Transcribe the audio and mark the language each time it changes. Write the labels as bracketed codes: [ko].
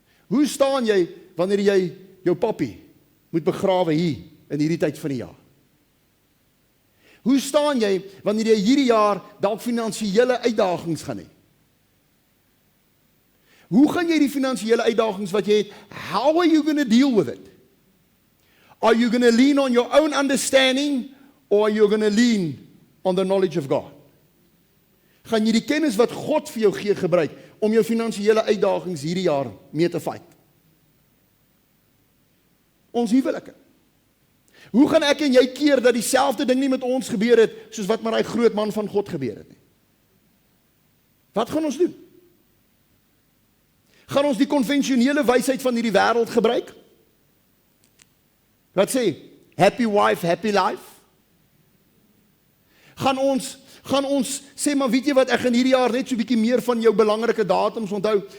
[af] Hoe staan jy wanneer jy jou pappie moet begrawe hier in hierdie tyd van die jaar? Hoe staan jy wanneer jy hierdie jaar dalk finansiële uitdagings gaan hê? Hoe gaan jy die finansiële uitdagings wat jy het, [en] how are you going to deal with it? Are you going to lean on your own understanding or are you going to lean on the knowledge of God? [af] Gaan jy die kennis wat God vir jou gee gebruik om jou finansiële uitdagings hierdie jaar mee te fight? Ons huwelike. Hoe gaan ek en jy keer dat dieselfde ding nie met ons gebeur het soos wat met daai groot man van God gebeur het nie? Wat gaan ons doen? Gaan ons die konvensionele wysheid van hierdie wêreld gebruik? Wat sê? [en] Happy wife, happy life? [af] Gaan ons sê, maar weet jy wat, ek gaan hierdie jaar net so 'n bietjie meer van jou belangrike datums onthou.